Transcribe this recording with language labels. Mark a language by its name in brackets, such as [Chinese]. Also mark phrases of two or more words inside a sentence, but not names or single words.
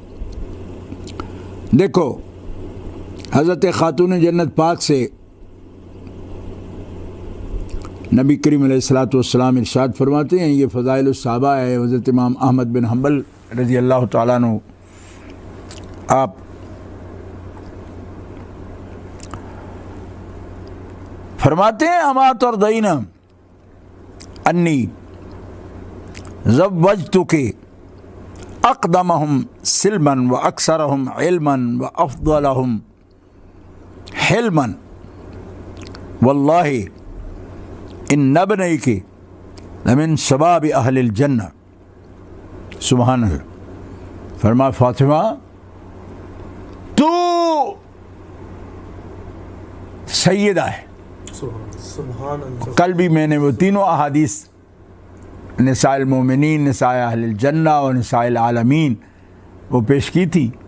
[Urdu] دیکھو، حضرت خاتون جنت پاک سے نبی کریم علیہ الصلوۃ والسلام ارشاد فرماتے ہیں، یہ فضائل الصحابہ ہے۔ حضرت امام احمد بن حنبل رضی اللہ تعالیٰ عنہ آپ فرماتے ہیں، [Arabic] اما ترضین انی زوجتک اقدمہم سلما و اکثرہم علما و افضلہم حلما واللہ ان ابنیک لمن شباب اہل الجنہ. سبحان اللہ. [Urdu] فرمایا فاطمہ تو سیدہ ہے. [Arabic] سبحان اللہ. [Urdu] کل بھی میں نے وہ تینوں احادیث [Arabic] نساء المومنین، نساء اہل الجنہ [Urdu] اور [Arabic] نساء العالمین [Urdu] وہ پیش کی تھی.